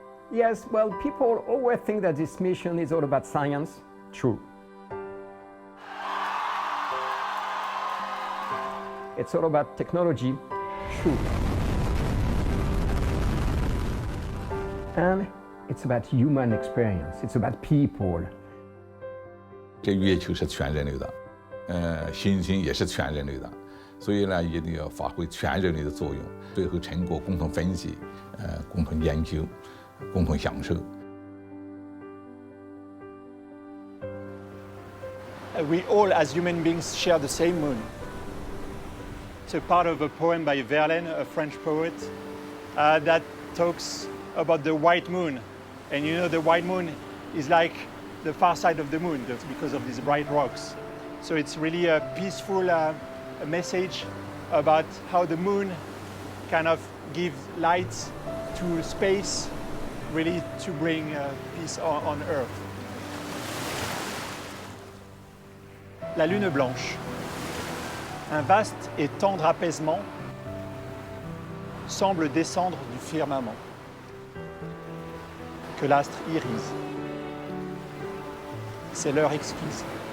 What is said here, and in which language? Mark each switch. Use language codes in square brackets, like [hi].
[en] Yes, well, people always think that this mission is all about science. True. It's all about technology. True. And it's about human experience. It's about people. [zh] 这月球是全人类的。星星也是全人类的，所以呢，一定要发挥全人类的作用，最后成果共同分析，共同研究，共同享受。 [en] We all, as human beings, share the same moon. It's a part of a poem by Verlaine, a French poet, that talks about the white moon. And you know, the white moon is like the far side of the moon because of these bright rocks. So it's really a peaceful a message about how the moon kind of gives light to space, really to bring peace on Earth. [fr] La lune blanche. Un vaste et tendre apaisement semble descendre du firmament que l'astre irise. C'est l'heure exquise.